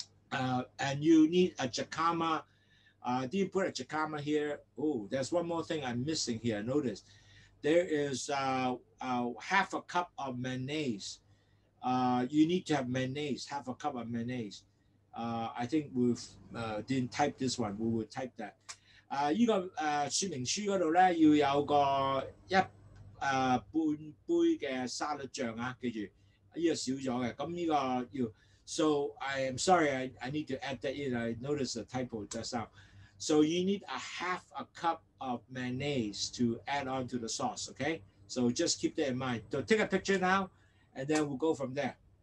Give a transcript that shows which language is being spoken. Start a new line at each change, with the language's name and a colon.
English: And you need a Jicama. Do you put a Jicama here? Oh, there's one more thing I'm missing here. Notice there is half a cup of mayonnaise. You need to have mayonnaise, half a cup of mayonnaise. I think we didn't type this one. We will type that.
Cantonese: 呢個說明書嗰度咧要有個半杯嘅沙律醬啊，記住呢個少咗嘅，咁呢個要。
English: So I am sorry, I need to add that in. I noticed the typo just now. So you need a half a cup of mayonnaise to add on to the sauce, okay? So just keep that in mind. So take a picture now, and then we'll go from there.